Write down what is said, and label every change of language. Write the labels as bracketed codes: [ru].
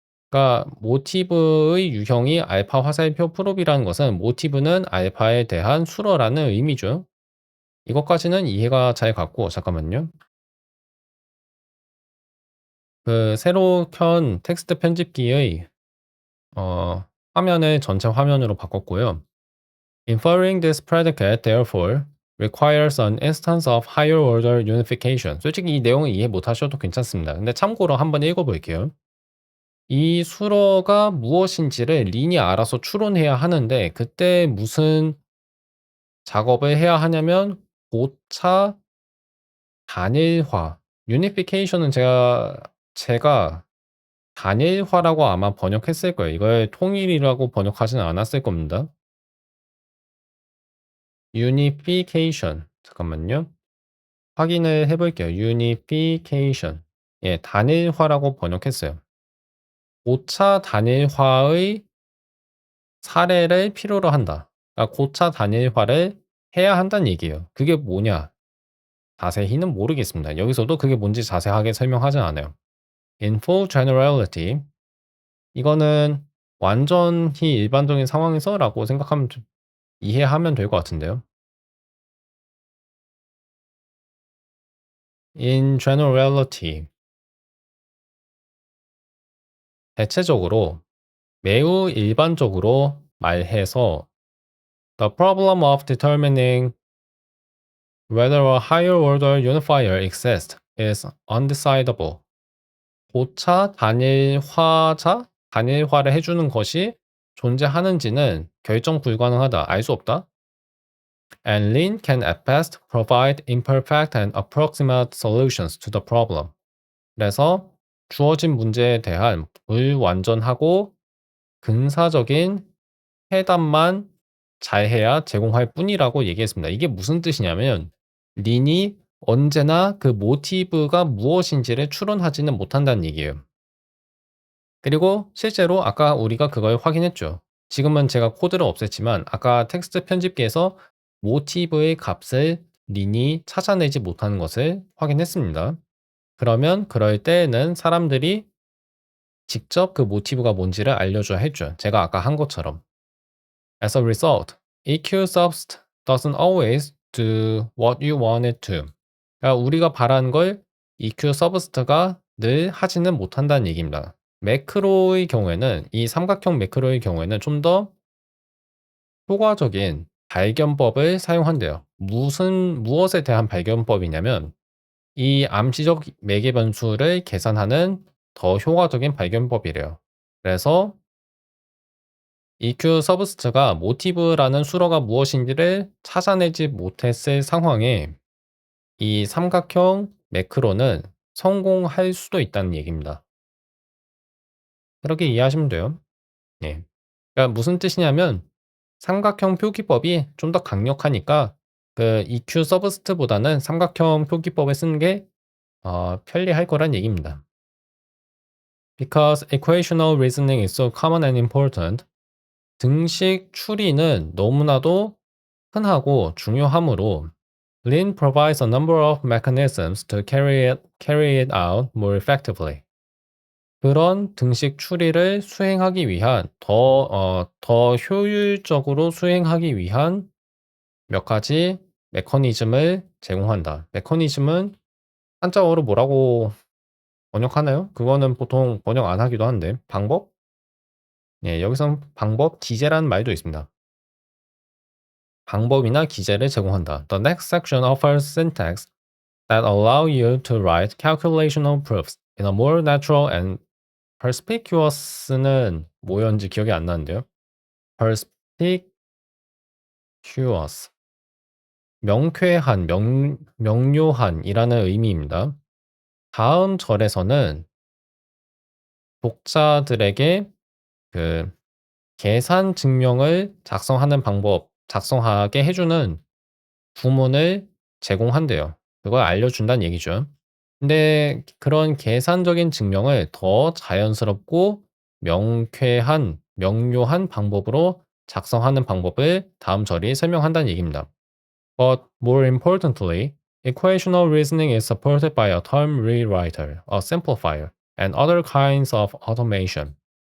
[ko] 그러니까 모티브의 유형이 알파 화살표 프롭이라는 것은 모티브는 알파에 대한 수로라는 의미죠. 이것까지는 이해가 잘 갔고, 잠깐만요. 그 새로 켠 텍스트 편집기의 화면을 전체 화면으로 바꿨고요. [en] Inferring this predicate, therefore, requires an instance of higher order unification. [ko] 솔직히 이 내용을 이해 못하셔도 괜찮습니다. 근데 참고로 한번 읽어볼게요. 이 수로가 무엇인지를 린이 알아서 추론해야 하는데 그때 무슨 작업을 해야 하냐면 고차 단일화. 유니피케이션은 제가 단일화라고 아마 번역했을 거예요. 이걸 통일이라고 번역하지는 않았을 겁니다. unification. 잠깐만요. 확인을 해 볼게요. [en] unification. [ko] 예, 단일화라고 번역했어요. 고차 단일화의 사례를 필요로 한다. 그러니까 고차 단일화를 해야 한다는 얘기예요. 그게 뭐냐? 자세히는 모르겠습니다. 여기서도 그게 뭔지 자세하게 설명하진 않아요. [en] In full generality, [ko] 이거는 완전히 일반적인 상황에서라고 생각하면 이해하면 될 것 같은데요. [en] In generality, [ko] 대체적으로 매우 일반적으로 말해서 [en] The problem of determining whether a higher order unifier exists is undecidable. [ko] 고차 단일화를 해주는 것이 존재하는지는 결정 불가능하다. 알 수 없다. [en] And Lin can at best provide imperfect and approximate solutions to the problem. [ko] 그래서 주어진 문제에 대한 불완전하고 근사적인 해답만 잘해야 제공할 뿐이라고 얘기했습니다. 이게 무슨 뜻이냐면 린이 언제나 그 모티브가 무엇인지를 추론하지는 못한다는 얘기예요. 그리고 실제로 아까 우리가 그걸 확인했죠. 지금은 제가 코드를 없앴지만 아까 텍스트 편집기에서 모티브의 값을 린이 찾아내지 못하는 것을 확인했습니다. 그러면 그럴 때에는 사람들이 직접 그 모티브가 뭔지를 알려줘야 했죠. 제가 아까 한 것처럼. [en] As a result, EQ_subst doesn't always do what you want it to. [ko] 그러니까 우리가 바라는 걸 EQ_subst가 늘 하지는 못한다는 얘기입니다. 매크로의 경우에는 이 삼각형 매크로의 경우에는 좀 더 효과적인 발견법을 사용한대요. 무엇에 대한 발견법이냐면 이 암시적 매개 변수를 계산하는 더 효과적인 발견법이래요. 그래서 EQ 서브스트가 모티브라는 수로가 무엇인지를 찾아내지 못했을 상황에 이 삼각형 매크로는 성공할 수도 있다는 얘기입니다. 그렇게 이해하시면 돼요. 예. 그러니까 무슨 뜻이냐면 삼각형 표기법이 좀 더 강력하니까 그 EQ 서브스트보다는 삼각형 표기법을 쓰는 게 편리할 거란 얘기입니다. [en] Because equational reasoning is so common and important, [ko] 등식 추리는 너무나도 흔하고 중요하므로 [en] Lin provides a number of mechanisms to carry it out more effectively. [ko] 그런 등식 추리를 수행하기 위한 더 효율적으로 수행하기 위한 몇 가지 메커니즘을 제공한다. 메커니즘은 한자어로 뭐라고 번역하나요? 그거는 보통 번역 안 하기도 하는데 방법? 예, 여기선 방법, 기제라는 말도 있습니다. 방법이나 기제를 제공한다. [en] The next section offers syntax that allow you to write calculational proofs in a more natural and perspicuous는 [ko] 뭐였는지 기억이 안 나는데요. perspicuous 명쾌한, 명료한이라는 의미입니다. 다음 절에서는 독자들에게 그 계산 증명을 작성하게 해주는 구문을 제공한대요. 그걸 알려준다는 얘기죠. 근데 그런 계산적인 증명을 더 자연스럽고 명쾌한, 명료한 방법으로 작성하는 방법을 다음 절이 설명한다는 얘기입니다. [en] But more importantly, equational reasoning is supported by a term rewriter, a simplifier, and other kinds of automation.